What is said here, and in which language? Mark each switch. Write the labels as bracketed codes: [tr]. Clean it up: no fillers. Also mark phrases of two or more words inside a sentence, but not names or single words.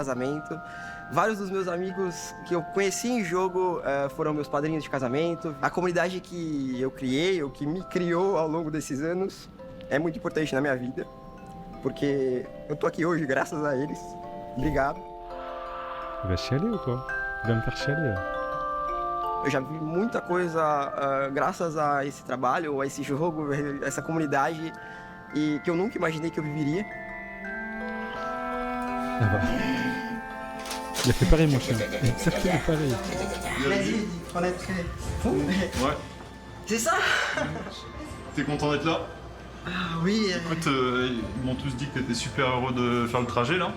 [pt] casamento. Vários dos meus amigos que eu conheci em jogo foram meus padrinhos de casamento. A comunidade que eu criei, ou que me criou ao longo desses anos, é muito importante na minha vida. Porque eu tô aqui hoje graças a eles. Obrigado. [fr] il va chialer ou quoi? Il va me faire chialer. [pt] Eu já vi muita coisa graças a esse trabalho, a esse jogo, a essa comunidade, e que eu nunca imaginei que eu viveria. [fr] Ah bah. Il a fait pareil, mon chien. Exactement pareil. Plaisir de connaître vous. Ouais. C'est ça? T'es content d'être là? Ah oui, Écoute, ils m'ont tous dit que t'étais super heureux de faire le trajet là.